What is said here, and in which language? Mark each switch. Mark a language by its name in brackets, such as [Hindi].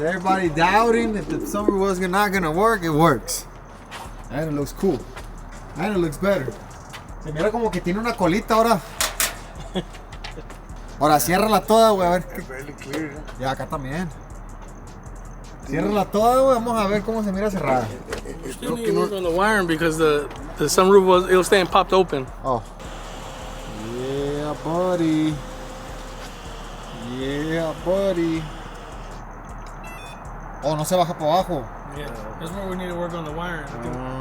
[English] Everybody doubting if the sunroof was not gonna work, it works. And it looks cool. And it looks better. [Spanish] Se mira como que tiene una colita ahora. Ahora ciérrala toda, güey, a ver. Ya, acá también. Ciérrala toda, güey. Vamos a ver cómo se mira cerrada. [English] Still need to work on the wiring because the sunroof it was staying popped open. Oh. Yeah, buddy. Yeah, buddy. [Spanish] Oh, no se baja para abajo. [English] Yeah, that's where we need to work on the wiring. I think.